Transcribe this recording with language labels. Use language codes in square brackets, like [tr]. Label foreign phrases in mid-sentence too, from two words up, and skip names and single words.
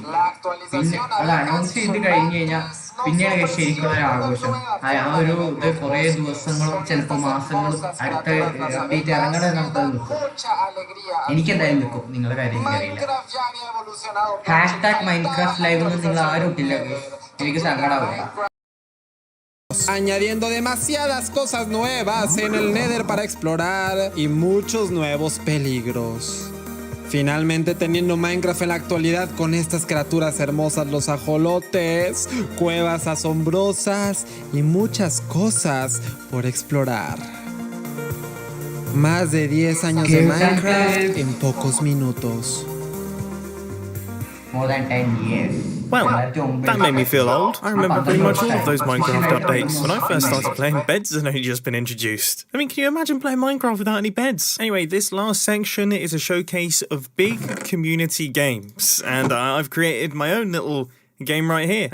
[ml] പിന്നെ അത് അനൗൺസ് ചെയ്ത് കഴിഞ്ഞ് കഴിഞ്ഞാൽ പിന്നെയാണ് ശരിക്കുള്ള ഒരു ആഘോഷം. ആ ഒരു ഇത് കുറേ ദിവസങ്ങളും ചിലപ്പോൾ മാസങ്ങളും അടുത്ത അപ്ഡേറ്റ് ഇറങ്ങണേ നമുക്കത് നിൽക്കും. എനിക്കെന്തായാലും നിൽക്കും, നിങ്ങളുടെ കാര്യം എനിക്കറിയില്ല. #Minecraft Live ഒന്നും നിങ്ങൾ ആരും ഇട്ടില്ല, എനിക്ക് സങ്കടമാവില്ല. [es] Añadiendo demasiadas cosas nuevas en el Nether para explorar y muchos nuevos peligros. Finalmente teniendo Minecraft en la actualidad con estas criaturas hermosas, los ajolotes, cuevas asombrosas y muchas cosas por explorar. Más de 10 años de Minecraft en pocos minutos. [en] More than 10 years. Well, that made me feel old. I remember pretty much all of those Minecraft updates. When I first started playing, beds had only just been introduced. I mean, can you imagine playing Minecraft without any beds? Anyway, this last section is a showcase of big community games, and I've created my own little game right here.